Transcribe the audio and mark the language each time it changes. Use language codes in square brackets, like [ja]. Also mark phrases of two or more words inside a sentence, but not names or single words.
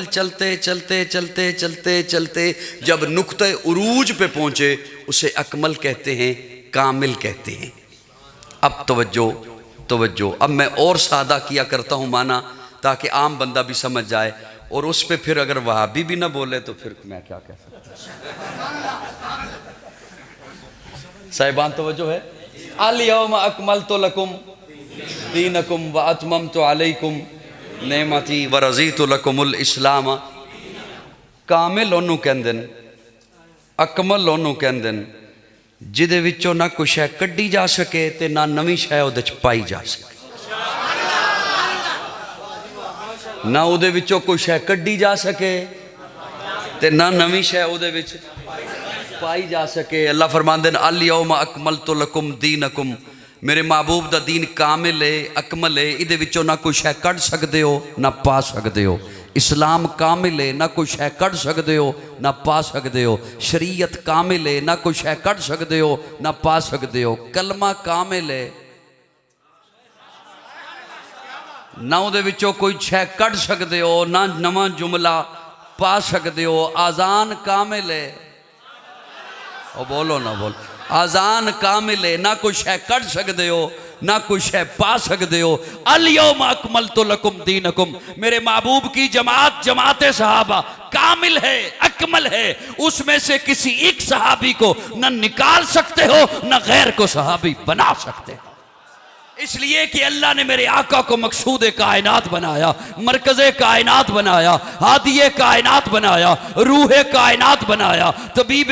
[ur] چلتے چلتے چلتے چلتے چلتے جب نقطے عروج پہ پہنچے اسے اکمل کہتے ہیں، کامل کہتے ہیں. اب توجہ توجہ، اب میں اور سادہ کیا کرتا ہوں مانا، تاکہ عام بندہ بھی سمجھ جائے. اور اس پہ پھر اگر وہابی بھی نہ بولے تو پھر میں کیا کہہ سکتا. صاحبان توجہ ہے. [ar] اليوم أكملت لكم دينكم وأتممت عليكم نعمتي ورضيت لكم الإسلام. [pa] کامل اونوں کہندے نے، اکمل اونوں کہندے نے جہدے وچوں نہ کوئی شے کڈھی جا سکے تے نہ نویں شے اہدے چ پائی جا سکے. نہ اہدے وچوں کوئی شے کڈھی جا سکے تے نہ نویں شے اہدے وچ پائی جا سکے. اللہ فرماندے نے [ar] اليوم أكملت لكم دينكم, [pa] میرے محبوب دا دین کامل ہے، اکمل ہے. اہدے وچوں نہ کوئی شے کڈھ سکدے ہو نہ پا سکدے ہو. اسلام کامل ہے، نہ کوئی شے کڈھ سکدے ہو نہ پا سکدے ہو. شریعت کامل ہے، نہ کوئی شے کڈھ سکدے ہو نہ پا سکدے ہو. کلمہ کامل ہے، نہ اہدے وچوں کوئی شے کڈھ سکدے ہو نہ نواں جملہ پا سکدے ہو. اذان کامل ہے، او بولو نہ بولو. اذان کامل ہے، نہ کوئی شے کڈھ سکدے ہو نہ کوئی شے پا سکدے ہو. [ar] اليوم أكملت لكم دينكم, [ur] میرے محبوب کی جماعت جماعت صحابہ کامل ہے، اکمل ہے. اس میں سے کسی ایک صحابی کو نہ نکال سکتے ہو نہ غیر کو صحابی بنا سکتے ہو. اس لیے کہ اللہ نے میرے آقا کو مقصود کائنات بنایا، مرکز کائنات بنایا، ہادی کائنات بنایا، روح کائنات بنایا، طبیب